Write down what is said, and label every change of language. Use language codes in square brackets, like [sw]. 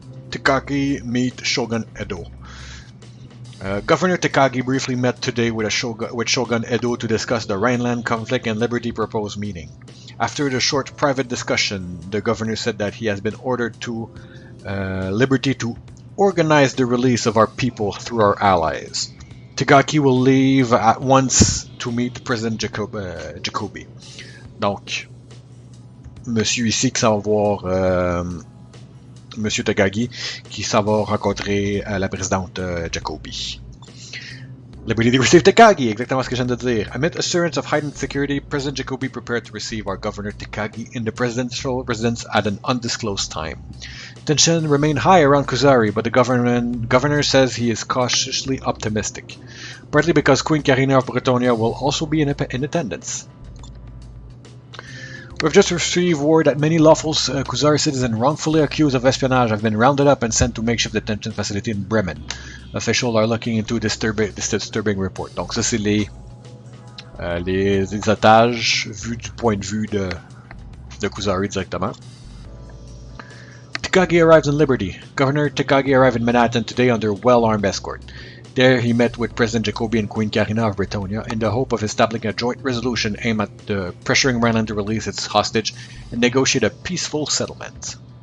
[en] Takagi meet Shogun Edo. Governor Takagi briefly met today with Shogun Edo to discuss the Rhineland conflict and liberty proposed meeting. After the short private discussion, the governor said that he has been ordered to liberty to organize the release of our people through our allies. Takagi will leave at once to meet President Jacobi. [fr] Donc, monsieur ici qui s'en va voir Monsieur Takagi qui s'en va rencontrer la présidente Jacobi. [en] Liberty to receive Takagi, [fr] exactement ce que je viens de dire. [en] Amid assurance of heightened security, President Jacobi prepared to receive our Governor Takagi in the presidential residence at an undisclosed time. Tension remained high around Kuzari, but the governor says he is cautiously optimistic, partly because Queen Karina of Britannia will also be in attendance. We've just received word that many lawful Kuzari citizens wrongfully accused of espionage have been rounded up and sent to makeshift detention facility in Bremen. Officials are looking into this disturbing report. [fr] Donc ça c'est les otages vus du point de vue de Kuzari directement. [en] Takagi arrives in Liberty. Governor Takagi arrived in Manhattan today under well-armed escort. There he met with President Jacobi and Queen Karina of Britannia in the hope of establishing a joint resolution aimed at pressuring Rhineland to release its hostage and negotiate a peaceful settlement.